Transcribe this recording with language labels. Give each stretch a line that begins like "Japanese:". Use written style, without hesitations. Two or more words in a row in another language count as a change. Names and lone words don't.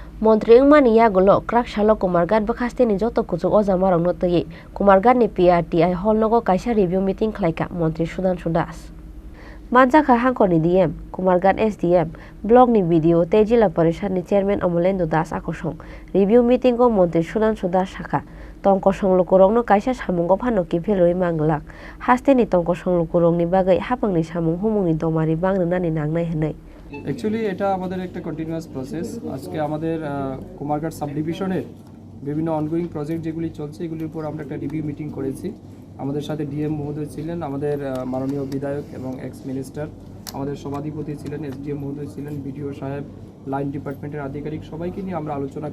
Kok Borok: Mantri wngmani Yakulo Kraksalo Kumargat bakhasteni joto Kwchuk Ojamarokno twiwi Kumargatni PRTI holnogo kaisa
English: review meeting
Kok Borok: Khlaikha Mantri Shudangshu Manjaka hangkorni DM Kumargat SDM blogni video tei jila parishadni chairman Amolendo Das akosong
English: review meeting
Kok Borok: ko Mantri Shudangshu sakha tongko songlukurokno kaisa samungo phano kipheloi manglak hasteni tongko songlukurokni bagai hapangni samung humungni domari bangnani nangnai hwnai
Bangla: অ্যাকচুয়ালি এটা আমাদের একটা
English: continuous process.
Bangla: আজকে আমাদের কুমারঘাট
English: sub division's
Bangla: বিভিন্ন
English: ongoing project
Bangla: যেগুলি চলছে এগুলির উপর আমরা একটা
English: review meeting
Bangla: করেছি। আমাদের সাথে ডিএম মহোদয় ছিলেন, আমাদের মাননীয় বিধায়ক এবং
English: ex minister,
Bangla: আমাদের সভাধিপতি ছিলেন, এসডিএম মহোদয় ছিলেন, বিডিও সাহেব,
English: line department's
Bangla: আধিকারিক, সবাইকে নিয়ে আমরা আলোচনা